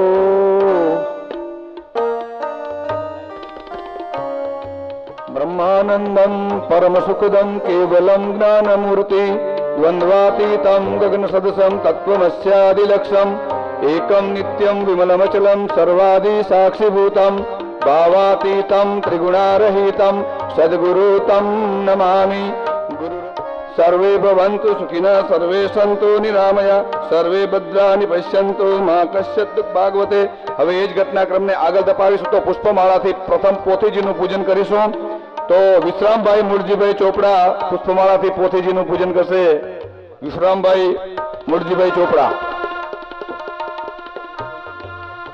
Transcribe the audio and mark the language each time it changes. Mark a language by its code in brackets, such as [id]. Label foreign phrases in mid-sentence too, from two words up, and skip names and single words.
[sa] ब्रह्मानन्दं परमसुखदं केवलं ज्ञानमूर्ति द्वन्द्वातीतं गगनसदृशं तत्त्वमस्यादिलक्ष्यम् एकं नित्यं विमलमचलं सर्वादिसाक्षिभूतं भावातीतं त्रिगुणारहितं सद्गुरु तं नमामि। सर्वे भवन्तु सुखिनः सर्वे सन्तु निरामया सर्वे भद्राणि पश्यन्तु मा कश्चित् दुःख भागवते। [gu] હવે આજ घटनाक्रમને આગળ ધપાવીશું તો પુષ્પમાળાથી પ્રથમ પોથીજીનું પૂજન કરીશું। તો વિશ્રામભાઈ મૂળજીભાઈ ચોપડા પુષ્પમાળાથી પોથીજીનું પૂજન કરશે। વિશ્રામભાઈ મૂળજીભાઈ ચોપડા।